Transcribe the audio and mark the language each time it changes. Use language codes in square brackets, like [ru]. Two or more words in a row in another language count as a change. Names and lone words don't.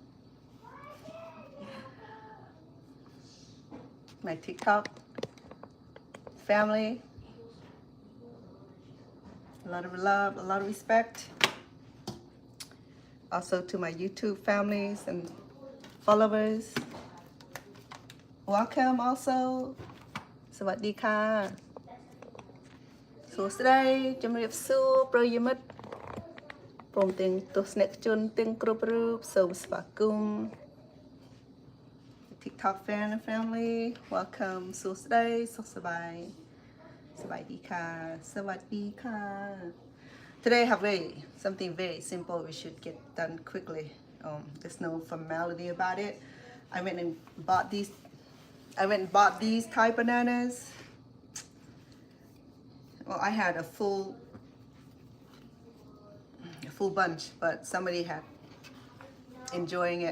[en] My TikTok family. A lot of love, a lot of respect. Also to my YouTube families and followers. Welcome also. [th] สวัสดีค่ะ [km] សួស្តីជំរាបសួរប្រិយមិត្តព្រមទាំងទស្សនិកជនទាំងគ្រប់រូបសូមស្វាគមន៍ [en] TikTok fan and family welcome [km] សួស្តីសុខសប្បាយសប្បាយ [th] ดีค่ะสวัสดีค่ะ [en] Today I have something very simple we should get done quickly. There's no formality about it. I went and bought these Thai bananas. Well, I had a full bunch, but somebody had enjoying it.